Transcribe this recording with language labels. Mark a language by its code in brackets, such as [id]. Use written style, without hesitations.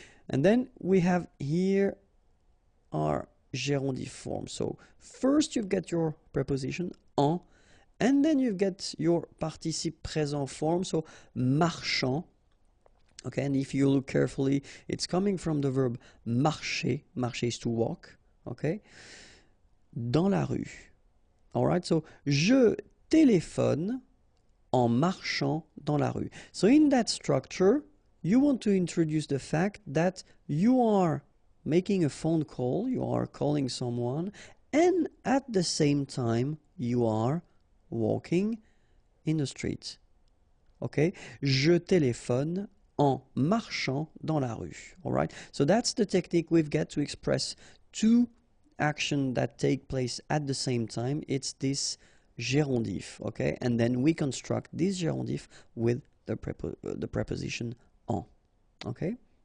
[en] And then we have here our gérondif form. So first you've got your preposition en, and then you get your participe présent form, so marchant. Okay, and if you look carefully, it's coming from the verb marcher. Marcher is to walk, okay? Dans la rue. [fr] All right, so je téléphone en marchant dans la rue. [en] So in that structure, you want to introduce the fact that you are making a phone call, you are calling someone, and at the same time, you are walking in the street. Okay? [fr] Je téléphone en marchant dans la rue. [en] All right? So that's the technique we've got to express two actions that take place at the same time. It's this gérondif, okay? And then we construct this gérondif with the preposition en, okay?